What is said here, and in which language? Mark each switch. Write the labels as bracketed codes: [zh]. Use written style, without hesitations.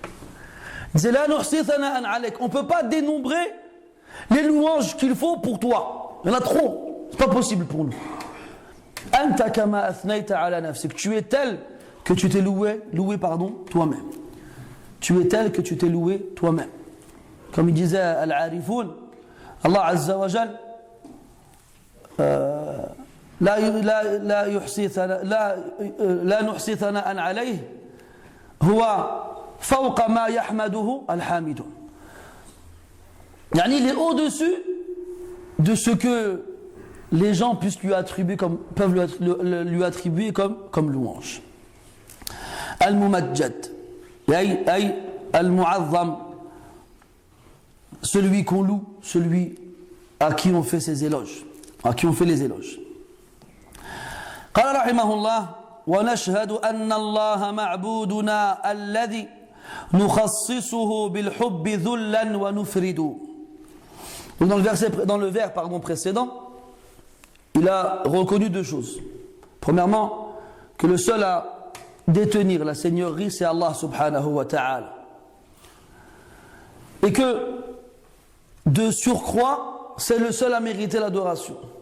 [fr] Il disait [ar] La nuhsi thana'an alayk. [fr] On ne peut pas dénombrer les louanges qu'il faut pour toi. Il y en a trop. C'est pas possible pour nous. [ar] Anta kama athnayta ala nafsik. [fr] Tu es tel que tu t'es loué toi-même. Tu es tel que tu t'es loué toi-même. Comme il disait [ar] Al-Arifoun, Allah Azza wa Jal, لا نحصي ثناء عليه هو فوق ما يحمده الحامدون. يعني [fr] il est au-dessus de ce que les gens puissent lui attribuer peuvent lui attribuer comme louange. [ar] Al-Mumajjad, ay al-Mu'azzam, [fr] celui qu'on loue, celui à qui on fait ses éloges, à qui on fait les éloges. [ar] قال رحمه الله ونشهد أن الله معبودنا الذي نخصصه بالحب ذلا ونفرد. [fr] Dans le vers précédent, il a reconnu deux choses. Premièrement, que le seul à détenir la seigneurie, c'est Allah subhanahu wa ta'ala. Et que, de surcroît, c'est le seul à mériter l'adoration.